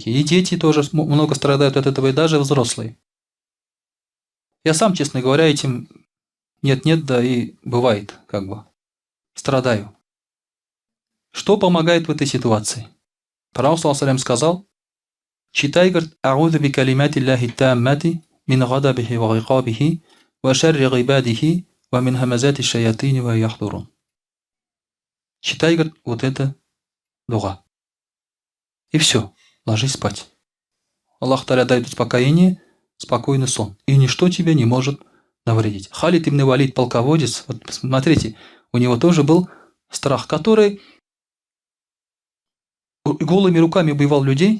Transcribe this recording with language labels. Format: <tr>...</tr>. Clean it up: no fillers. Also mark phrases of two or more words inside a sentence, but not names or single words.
<ru>И дети тоже много страдают от этого, и даже взрослые. Я сам, честно говоря, этим нет-нет, да и бывает, как бы. Страдаю. Что помогает в этой ситуации? Пророк</ru> <ar>صلى الله عليه</ar> <ru>сказал: читай, говорит,</ru> <ar>«أعوذ بكلمات الله التامة من غضبه وعقابه وشر عباده ومن همزات الشياطين ويحضرون».</ar> <ru>Читай, говорит, вот это дуа. И все, ложись спать. Аллах Тааля дает успокоение, спокойный сон. И ничто тебе не может навредить. Халид ибн Валид, полководец, вот смотрите, у него тоже был страх, который голыми руками убивал людей.</ru>